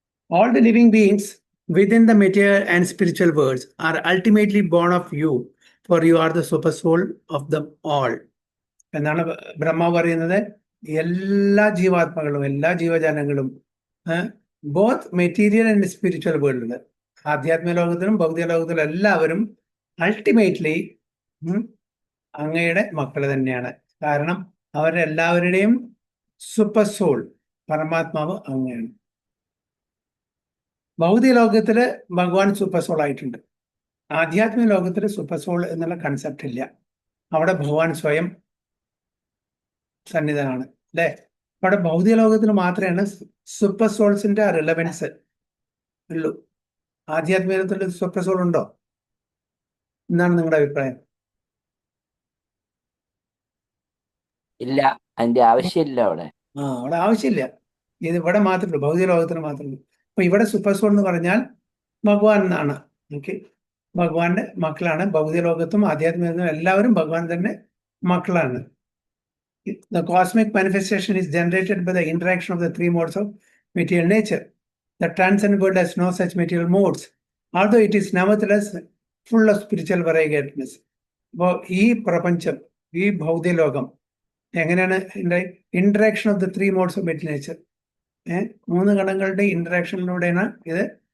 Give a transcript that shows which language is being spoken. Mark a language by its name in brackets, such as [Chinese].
[English] All the living beings within the material and spiritual worlds are ultimately born of you, for you are the super soul of them all. [Malayalam] എന്നാണ് ബ്രഹ്മാവ് പറയുന്നത്. എല്ലാ ജീവാത്മകളും, എല്ലാ ജീവജാലങ്ങളും, both material and spiritual വേൾഡിൽ, ആധ്യാത്മിക ലോകത്തിലും ഭൗതിക ലോകത്തിലും എല്ലാവരും അൾട്ടിമേറ്റ്ലി അങ്ങയുടെ മക്കൾ തന്നെയാണ്. കാരണം അവരെല്ലാവരുടെയും സൂപ്പർ സോൾ പരമാത്മാവ് അങ്ങയാണ്. ഭൗതിക ലോകത്തില് ഭഗവാൻ സൂപ്പർ സോൾ ആയിട്ടുണ്ട്. ആധ്യാത്മിക ലോകത്തിൽ സൂപ്പർ സോൾ എന്നുള്ള കൺസെപ്റ്റ് ഇല്ല. അവിടെ ഭഗവാൻ സ്വയം സന്നിധനാണ്, അല്ലേ? അവിടെ ഭൗതിക ലോകത്തിൽ മാത്രമാണ് സൂപ്പർ സോൾസിന്റെ റിലവൻസ് ഉള്ളൂ. ആധ്യാത്മിക ലോകത്തിൽ സൂപ്പർ സോൾ ഉണ്ടോ? എന്താണ് നിങ്ങളുടെ അഭിപ്രായം? ഇല്ല, അതിന്റെ ആവശ്യമില്ല അവിടെ. അവിടെ ആവശ്യമില്ല. ഇത് ഇവിടെ മാത്രമേ, ഭൗതിക ലോകത്തിന് മാത്രമേ. അപ്പൊ ഇവിടെ സൂപ്പർ സോൾ എന്ന് പറഞ്ഞാൽ ഭഗവാൻ എന്നാണ്. ഓക്കെ, ഭഗവാന്റെ മക്കളാണ്. ഭൗതിക ലോകത്തും ആധ്യാത്മിക ലോകത്തും എല്ലാവരും ഭഗവാൻ തന്നെ മക്കളാണ്. [English] The cosmic manifestation is generated by the interaction of the three modes of material nature. The transcendent world has no such material modes, although it is nevertheless full of spiritual variegatedness. [Malayalam] അപ്പോൾ ഈ പ്രപഞ്ചം, ഈ ഭൗതിക ലോകം എങ്ങനെയാണ് interaction of the three modes of material nature? മൂന്ന് ഘടകങ്ങളുടെ ഇന്ററാക്ഷനിലൂടെയാണ് ഇത്